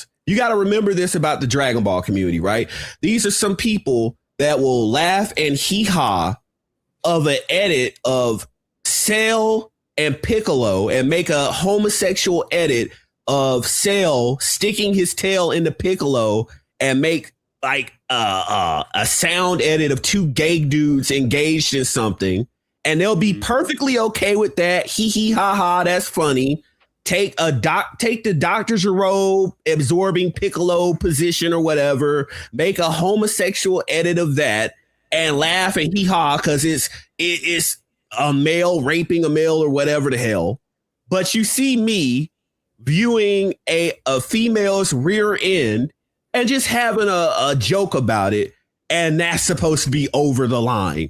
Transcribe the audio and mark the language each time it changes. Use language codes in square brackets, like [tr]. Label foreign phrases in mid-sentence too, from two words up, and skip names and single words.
[en] You got to remember this about the Dragon Ball community, right? These are some people that will laugh and hee-haw of an edit of Cell and Piccolo and make a homosexual edit of Cell sticking his tail into Piccolo and make like a sound edit of 2 gay dudes engaged in something, and they'll be perfectly okay with that. Hee hee ha ha, that's funny. Take the Dr. Gero absorbing Piccolo position or whatever, make a homosexual edit of that and laugh and hee haw because it's a male raping a male or whatever the hell. But you see me viewing a female's rear end and just having a joke about it, and that's supposed to be over the line.